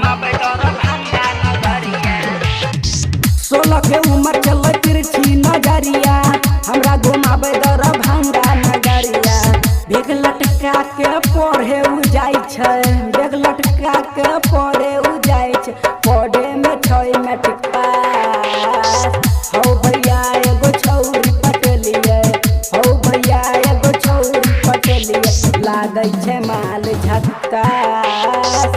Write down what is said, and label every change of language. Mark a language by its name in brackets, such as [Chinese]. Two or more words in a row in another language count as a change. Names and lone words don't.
[Angika] 16 के उम्र चल तिरछी नजरिया, हमरा घुमाबै दौर भंगा नगरिया। बेग लटका के पढ़े उ जाय छै, बेग लटका के पढ़े उ जाय छै, पढ़े में छै [English] matric pass. [Angika] हो भैया एगो छौरी पटलिए, हो भैया एगो छौरी पटलिए, लागै छै माल झक्कास।